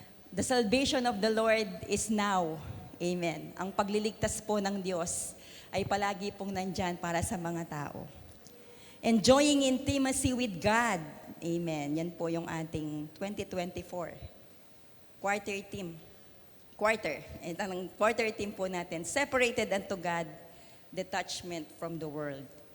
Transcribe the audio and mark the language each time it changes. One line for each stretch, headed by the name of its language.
English: The salvation of the Lord is now. Amen.
Filipino: Ang pagliligtas po ng Diyos ay palagi pong nandyan para sa mga tao.
English: Enjoying intimacy with God. Amen.
Filipino: Yan po yung ating 2024 quarter team. Quarter. Ito ang quarter team po natin.
English: Separated unto God, detachment from the world.